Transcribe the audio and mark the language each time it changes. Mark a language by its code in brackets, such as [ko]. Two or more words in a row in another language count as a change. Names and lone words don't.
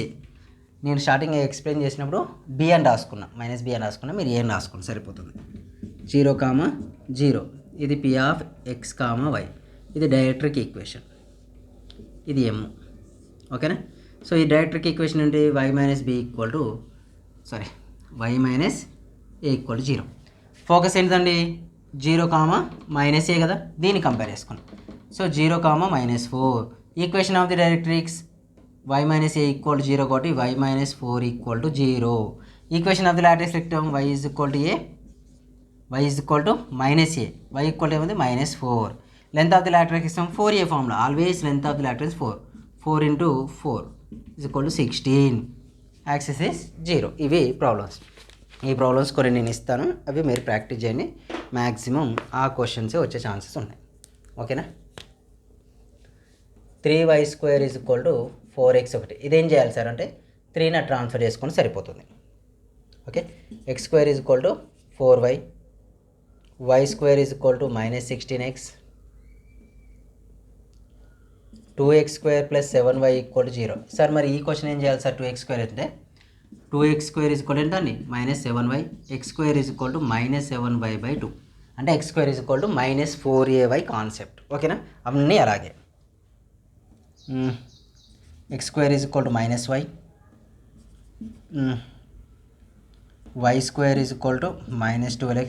[te] నేను [en] starting explain [te] చేసినప్పుడు బి అని రాసుకున్నా, -b అని రాసుకున్నా, మీరు ఏ అని రాసుకున్నా సరిపోతుంది. 0, 0 ఇది p ఆఫ్ x, y. ఇది [en] directric equation, [te] ఇది m. ఓకేనా? సో ఈ [en] directric equation [te] ఏంటి? y - b y - a 0. ఫోకస్ ఏంటండి? 0, -a కదా, దీన్ని కంపేర్ చేసుకున్నాం. సో 0, -4. [en] equation of the directrix [te] y - a = 0 కాబట్టి y - 4 = 0. [en] equation of the latis rectum [te] y = a, y = -a, y ఏముంది? -4. [en] length of the lateral system 4a formula, always length of the lateral 4. [te] 4 × 4 = 16. [en] axis is [te] 0. ఇవి ప్రాబ్లమ్స్. ఈ ప్రాబ్లమ్స్ కొన్ని నేను ఇస్తాను, అవి మీరు ప్రాక్టీస్ చేయండి. మ్యాక్సిమం ఆ క్వశ్చన్సే వచ్చే ఛాన్సెస్ ఉన్నాయి. ఓకేనా? 3y² = 4x1. ఇదేం చేయాలి సార్ అంటే 3ని ట్రాన్స్ఫర్ చేసుకొని సరిపోతుంది. ఓకే, x² = 4y, y² = -16x, 2x² + 7y = 0. సార్ మరి ఈ క్వశ్చన్ ఏం చేయాలి సార్? 2x² అంటే 2x² = ఎంతండి? -7y, x² = -7y/2. అంటే x² = -4ay కాన్సెప్ట్. ఓకేనా? అవన్నీ అలాగే. x² = -y, y² = -12x.